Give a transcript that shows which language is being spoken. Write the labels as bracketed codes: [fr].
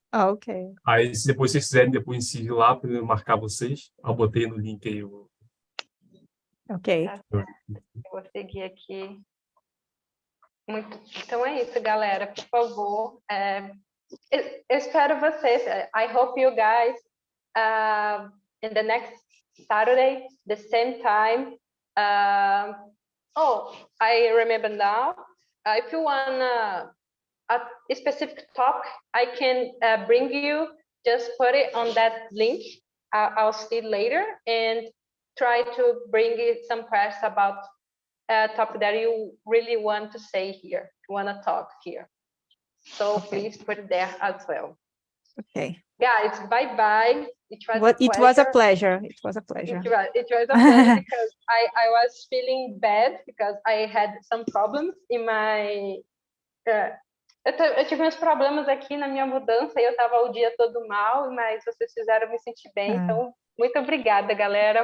[en] Ok. [pt] Aí, se depois vocês quiserem depois seguir lá para eu marcar vocês, eu botei no link aí. Ok. Eu vou seguir aqui. Então é isso, galera. Por favor, eu espero vocês. [en] I hope you guys in the next Saturday, the same time. I remember now. If you want a specific topic, I can bring you. Just put it on that link. I'll see later and try to bring some questions about topic that you really want to say here, want to talk here. So please put it there as well. Okay. Guys, bye-bye. It It was a pleasure. It was a pleasure. It was a pleasure because I was feeling bad because I had some problems in my... [pt] eu tive uns problemas aqui na minha mudança e eu estava o dia todo mal, mas vocês fizeram me sentir bem. Então, muito obrigada, galera.